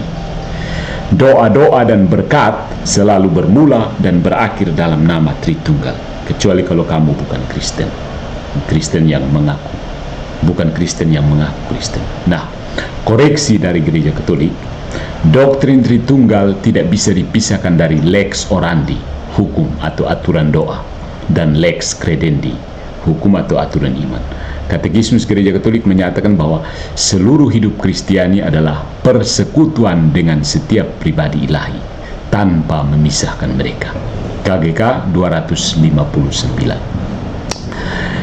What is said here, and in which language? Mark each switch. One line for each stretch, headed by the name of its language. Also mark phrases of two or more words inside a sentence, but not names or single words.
Indonesian: Doa-doa dan berkat selalu bermula dan berakhir dalam nama Tritunggal, kecuali kalau kamu bukan Kristen. Kristen yang mengaku, bukan Kristen yang mengaku Kristen. Nah, koreksi dari gereja Katolik, doktrin Tritunggal tidak bisa dipisahkan dari
Latin: lex orandi,
Indonesian: hukum atau aturan doa, dan
Latin: lex credendi,
Indonesian: hukum atau aturan iman. Katekismus Gereja Katolik menyatakan bahwa seluruh hidup Kristiani adalah persekutuan dengan setiap pribadi ilahi tanpa memisahkan mereka. KGK 259.